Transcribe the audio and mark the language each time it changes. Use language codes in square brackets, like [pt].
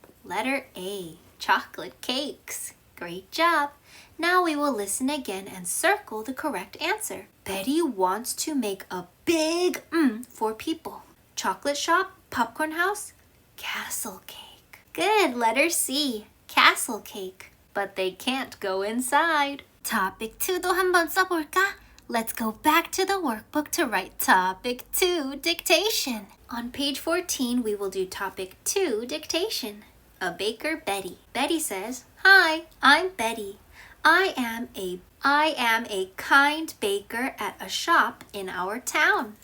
[en] Letter A, chocolate cakes. Great job. Now we will listen again and circle the correct answer. Betty wants to make a big for people. Chocolate shop, popcorn house, castle cake. Good, letter C, castle cake. But they can't go inside. [ko] Topic 2도 한번 써볼까? [en] Let's go back to the workbook to write topic 2, dictation. On page 14, we will do topic 2, dictation. A baker, Betty. Betty says, Hi, I'm Betty. I am a kind baker at a shop in our town.